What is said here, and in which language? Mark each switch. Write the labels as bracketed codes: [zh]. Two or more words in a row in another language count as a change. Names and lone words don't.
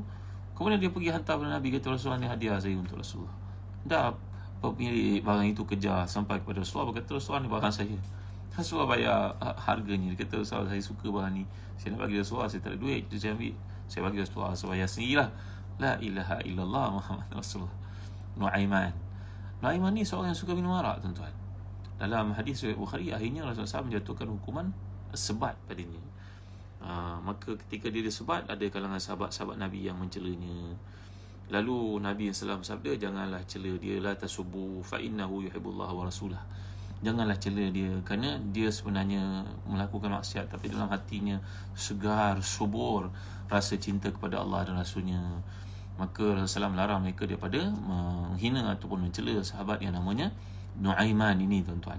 [ms] Kemudian dia pergi hantar kepada Nabi, kata, Rasulullah, ni hadiah saya untuk Rasulullah. Dah pemilik barang itu kejar sampai kepada Rasulullah, berkata, Rasulullah, ni barang saya. Rasulullah bayar harganya. Dia kata, Rasulullah, saya suka barang ni, saya nak bagi Rasulullah, saya tak ada duit, jadi saya ambil, saya bagi Rasulullah, saya bayar sendirilah. [ar] La ilaha illallah Muhammad Rasulullah. [ms] Nu'aiman ni seorang yang suka minum arak, tuan-tuan. Dalam hadis riwayat Bukhari, akhirnya Rasulullah SAW menjatuhkan hukuman sebat padanya. Maka ketika dia disebat, ada kalangan sahabat-sahabat Nabi yang mencelanya. Lalu Nabi SAW sabda, janganlah cela dia, [ar] la tasubbu fa innahu yuhibbullah wa rasulah. [ms] Janganlah cela dia, kerana dia sebenarnya melakukan maksiat, tapi dalam hatinya segar, subur rasa cinta kepada Allah dan Rasulnya. Maka Rasulullah SAW melarang mereka daripada menghina ataupun mencela sahabat yang namanya Nu'aiman ini, tuan-tuan.